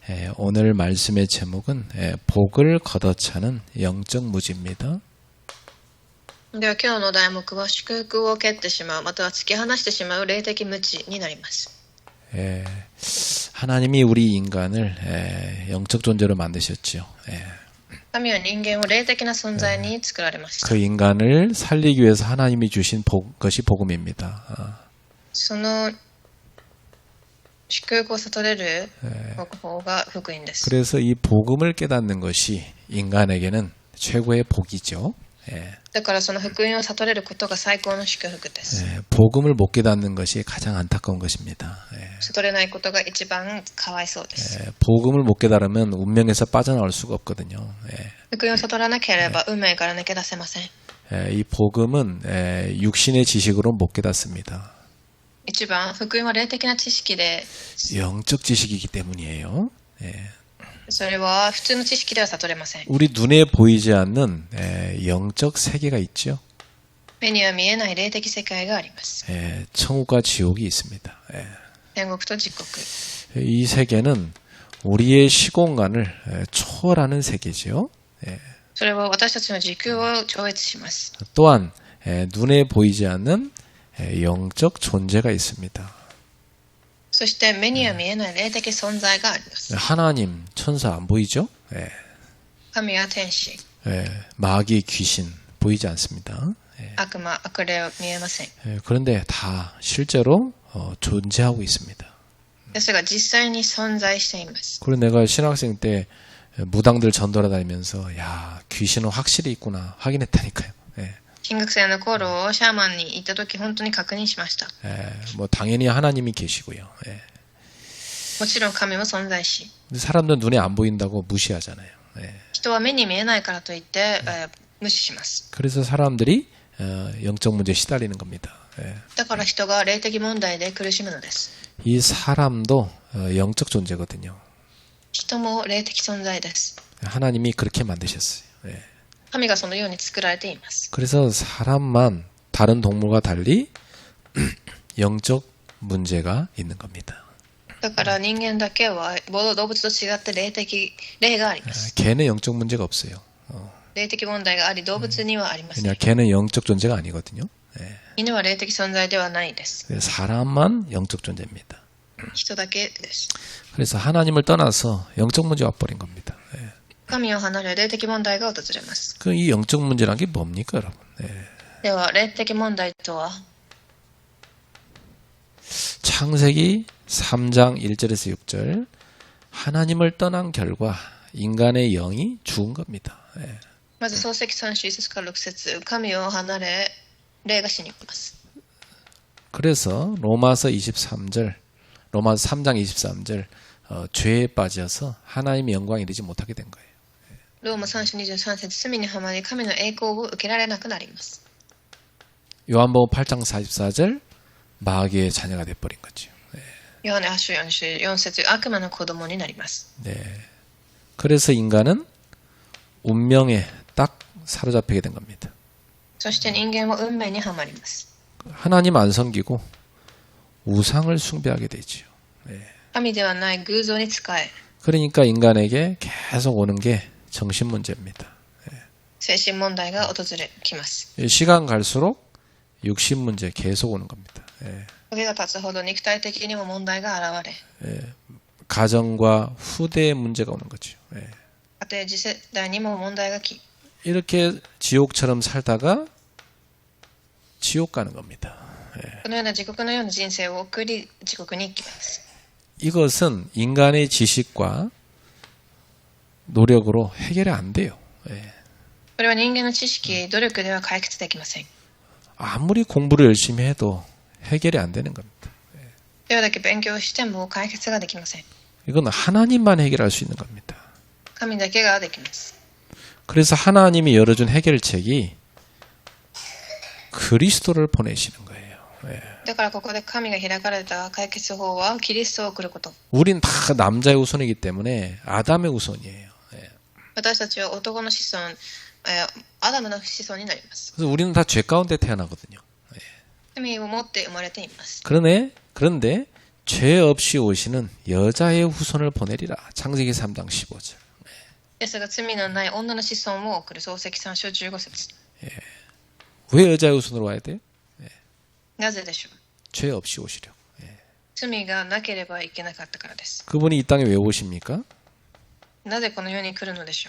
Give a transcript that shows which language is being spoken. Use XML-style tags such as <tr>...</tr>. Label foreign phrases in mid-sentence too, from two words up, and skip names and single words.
<ko>오늘 말씀의 제목은 복을 걷어차는 영적 무지입니다.</ko> <ja>では今日の題目は祝福を蹴ってしまうまたは突き放してしまう霊的無知になります。</ja> <ko>하나님이 우리 인간을 영적 존재로 만드셨지요.</ko> <ja>神は人間を霊的な存在に作られました。</ja> <ko>그 인간을 살리기 위해서 하나님이 주신 것이 복음입니다.</ko> <ja>その祝福を悟れる方法が福音です。</ja> <ko>그래서 이 복음을 깨닫는 것이 인간에게는 최고의 복이죠.</ko> <ja>だからその福音を悟れることが最高の祝福です。</ja> <ko>복음을 못 깨닫는 것이 가장 안타까운 것입니다.</ko> <ja>悟れないことが一番かわいそうです。</ja> <ko>복음을 못 깨달으면 운명에서 빠져나올 수가 없거든요.</ko> <ja>福音を悟らなければ運命から抜け出せません。</ja> <ko>이 복음은 육신의 지식으로 못 깨닫습니다.</ko> <ja>一番福音は霊的な知識で</ja> <ko>영적 지식이기 때문이에요.</ko> <ja>それは普通の知識では悟れません。</ja> <ko>우리 눈에 보이지 않는 영적 세계가 있죠.</ko> <ja>目には見えない霊的世界があります。</ja> <ko>천국과 지옥이 있습니다.</ko> <ja>天国と地獄。</ja> <ko>이 세계는 우리의 시공간을 초월하는 세계죠.</ko> <ja>それは私たちの時空を超越します。</ja> <ko>또한 눈에 보이지 않는 영적 존재가 있습니다.</ko> <ja>そして目には見えない霊的存在があります。</ja> <ko>하나님, 천사 안 보이죠?</ko> <ja>神や天使、</ja> <ko>마귀, 귀신 보이지 않습니다.</ko> <ja>悪魔、悪霊は見えません。</ja> <ko>그런데 다 실제로 존재하고 있습니다.</ko> <ja>ですが実際に存在しています。</ja> <ko>그리고 내가 신학생 때 무당들 전도하다니면서 야 귀신은 확실히 있구나 확인했다니까요.</ko> <ja>金学生の頃シャーマンに行った時本当に確認しました。</ja> <ko>뭐 당연히 하나님이 계시고요.</ko> <ja>もちろん神も存在し、</ja> <ko>사람들 눈에 안 보인다고 무시하잖아요.</ko> <ja>人は目に見えないからといって、無視します。</ja> <ko>그래서 사람들이 영적 문제에 시달리는 겁니다.</ko> <ja>だから人が霊的問題で苦しむのです。</ja> <ko>이 사람도 영적 존재거든요.</ko> <ja>人も霊的存在です。</ja> <ko>하나님이 그렇게 만드셨어요.</ko> <ja>神がそのように作られています。</ja> <ko>그래서 사람만 다른 동물과 달리 영적 문제가 있는 겁니다.</ko> <ja>だから人間だけは動物と違って霊があります。</ja> <ko>개는 영적 문제가 없어요.</ko> <ja>霊的問題があり動物にはありません。</ja> <ko>그냥 개는 영적 존재가 아니거든요.</ko> <ja>犬は霊的存在ではないです。</ja> <ko>사람만 영적 존재입니다.</ko> <ja>人だけです。</ja> <ko>그래서 하나님을 떠나서 영적 문제가 와버린 겁니다.</ko> <ja>神を離れ霊的問題が訪れます。</ja> <ko>그 이 영적 문제란 게 뭡니까, 여러분?</ko> <ja>では霊的問題とは</ja> <ko>창세기 3장 1절에서 6절 하나님을 떠난 결과 인간의 영이 죽은 겁니다.</ko> <ja>まず創世記3章1節から6節神を離れ霊が死にます。</ja> <ko>그래서 로마서 23절 로마서 3장 23절 죄에 빠져서 하나님의 영광에 이르지 못하게 된 거예요.</ko> <ja>ローマ3章23節罪にはまり神の栄光を受けられなくなります。</ja> <ko>요한복음 8장 44절 마귀의 자녀가 돼버린 거죠.</ko> <ja>ヨハネ8章4節悪魔の子供になります。</ja> <ko>그래서 인간은 운명에 딱 사로잡히게 된 겁니다.</ko> <ja>そして人間は運命にはまります。</ja> <ko>하나님 안 섬기고 우상을 숭배하게 되죠.</ko> <ja>神ではない偶像に仕え</ja> <ko>그러니까 인간에게 계속 오는 게 정신 문제입니다.</ko> <ja>精神問題が訪れきます。</ja> <ko>시간 갈수록 육신 문제 계속 오는 겁니다.</ko> <ja>時が経つほど肉体的にも問題が現れ</ja> <ko>가정과 후대의 문제가 오는 거죠.</ko> <ja>家庭次世代にも問題がき</ja> <ko>이렇게 지옥처럼 살다가 지옥 가는 겁니다.</ko> <ja>このような地獄のような人生を送り地獄に行きます。</ja> <ko>이것은 인간의 지식과 노력으로 해결이 안 돼요.</ko> <ja>これは人間の知識、努力では解決できません。</ja> <ko>아무리 공부를 열심히 해도 해결이 안 되는 겁니다.</ko> <ja>どれだけ勉強しても解決ができません。</ja> <ko>이건 하나님만 해결할 수 있는 겁니다.</ko> <ja>神だけができます。</ja> <ko>그래서 하나님이 열어준 해결책이 그리스도를 보내시는 거예요.</ko> <ja>だからここで神が開かれた解決法はキリストを送ること。</ja> <ko>우린 다 남자의 후손이기 때문에 아담의 후손이에요.</ko> <ja>私たちは男の子孫、アダムの子孫になります。</ja> <ko>그래서 우리는 다 죄 가운데 태어나거든요.</ko> <ja>罪を持って生まれています。</ja> <ko>그런데 죄 없이 오시는 여자의 후손을 보내리라. 창세기 3장 15절.</ko> <ja>イエスが罪のない女の子孫を送る。創世記3章15節。</ja> <ko>왜 여자의 후손으로 와야 돼요?</ko> <ja>なぜでしょう。</ja> <ko>죄 없이 오시려.</ko> <ja>罪がなければいけなかったからです。</ja> <ko>그분이 이 땅에 왜 오십니까?</ko> <ja>なぜこの世に来るのでしょう。</ja>